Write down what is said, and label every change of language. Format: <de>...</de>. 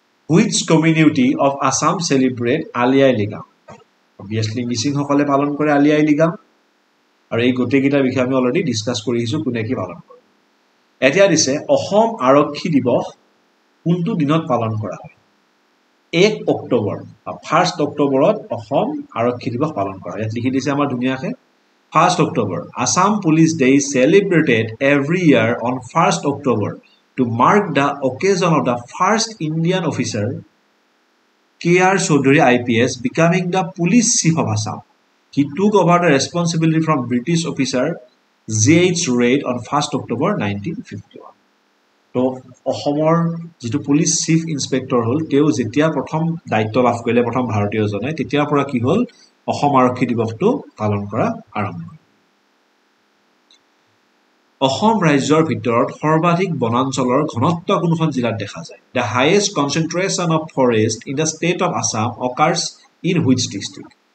<en>Which community of Assam celebrate Ali Ai Lingam?</en> <as>Obviously, মিচিংসকলে পালন কৰে আলি আই লিগাং আৰু এই গোটেইকেইটাৰ বিষয়ে আমি অলৰেডি ডিছকাছ কৰি আহিছোঁ কোনে কি পালন কৰে। এতিয়া দিছে অসম আৰক্ষী দিৱস কোনটো দিনত পালন কৰা হয়? 1 অক্টোবৰ 1 অক্টোবৰত অসম আৰক্ষী দিৱস পালন কৰা হয়। ইয়াত লিখি দিছে আমাৰ ধুনীয়াকৈ 1 October.</as> <en>Assam Police Day is celebrated every year on 1 October to mark the occasion of the first Indian officer K.R. Chaudhary IPS becoming the police chief of Assam. He took over the responsibility from British officer J.H. Reid on 1 October 1951.</en> <as>তো অসমৰ যিটো police chief inspector হ'ল তেওঁ যেতিয়া প্ৰথম দায়িত্ব লাভ কৰিলে প্ৰথম ভাৰতীয়জনে তেতিয়াৰ পৰা কি হ'ল অসম আৰক্ষী দিৱসটো পালন কৰা আৰম্ভ হ'ল। অসম ৰাজ্যৰ ভিতৰত সৰ্বাধিক বনাঞ্চলৰ ঘনত্ব কোনখন জিলাত দেখা যায়?</as> <en>The highest concentration of forest in the state of Assam occurs in which district?</en>